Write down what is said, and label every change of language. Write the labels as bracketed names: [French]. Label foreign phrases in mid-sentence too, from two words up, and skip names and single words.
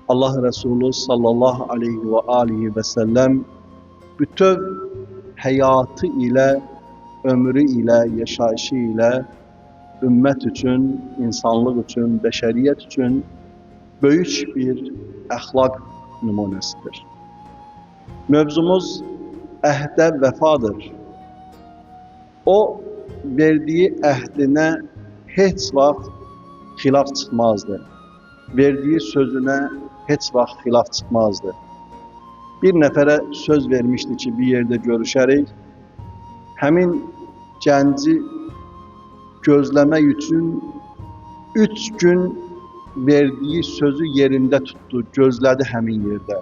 [Turkish] Allah Resulü [Arabic] صلى الله عليه و عليه و سلم [Turkish] bütün hayatı ile, ömrü ile, yaşayışı ile ümmet için, insanlık için, beşeriyet için büyük bir ahlak numunesidir. Mevzumuz ehde vefadır. O verdiği ehdine hiç vaxt xilaf çıkmazdı. Verdiği sözüne hiç vaxt xilaf çıkmazdı. [Azerbaijani] Bir nəfərə söz vermişdi ki, bir yerde görüşərik. Həmin gənci gözləmək üçün 3 gün verdiği sözü yerinde tuttu, gözlədi həmin yerdə.